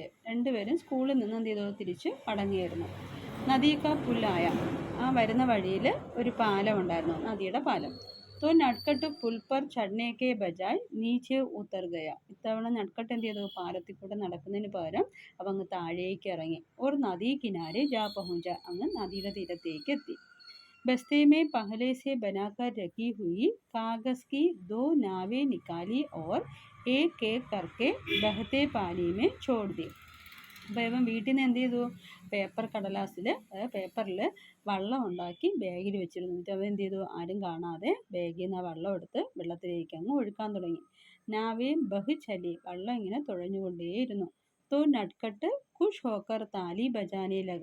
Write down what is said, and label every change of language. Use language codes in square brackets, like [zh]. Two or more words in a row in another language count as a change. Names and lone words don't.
[ml] രണ്ടുപേരും സ്കൂളിൽ നിന്ന് എന്ത് ചെയ്തു, തിരിച്ച് മടങ്ങിയായിരുന്നു. [hi] नदी का पुल आया, [ml] ആ വരുന്ന വഴിയിൽ ഒരു പാലം ഉണ്ടായിരുന്നു, നദിയുടെ പാലം. [hi] तो नटखट पुल पर चढ़ने बजाय नीचे उतर गया. [ml] ഇത്തവണ നട്ട്കട്ട് എന്ത് ചെയ്തു, പാലത്തിൽ കൂടെ നടക്കുന്നതിന് പകരം അവ അങ്ങ് താഴേക്ക് ഇറങ്ങി. [hi] और नदी किनारे जा पहुँचा, [ml] അങ്ങ് നദിയുടെ തീരത്തേക്ക് എത്തി. [hi] बस्ते में पहले से बनाकर रखी हुई कागज़ की 2 नावें निकाली और एक एक करके बहते पानी में छोड़ दी. [ml] അപ്പോൾ ഇവൻ വീട്ടിൽ നിന്ന് എന്ത് ചെയ്തു, പേപ്പറിൽ വള്ളം ഉണ്ടാക്കി ബാഗിൽ വെച്ചിരുന്നു. എന്നിട്ട് അവൻ എന്ത് ചെയ്തു, ആരും കാണാതെ ബാഗിൽ നിന്ന് ആ വള്ളം എടുത്ത് വെള്ളത്തിലേക്ക് അങ്ങ് ഒഴുക്കാൻ തുടങ്ങി. [hi] नावें बह चलीं, [ml] വള്ളം ഇങ്ങനെ തുഴഞ്ഞുകൊണ്ടേയിരുന്നു. [hi] तो नटखट खुश होकर ताली बजाने लगा.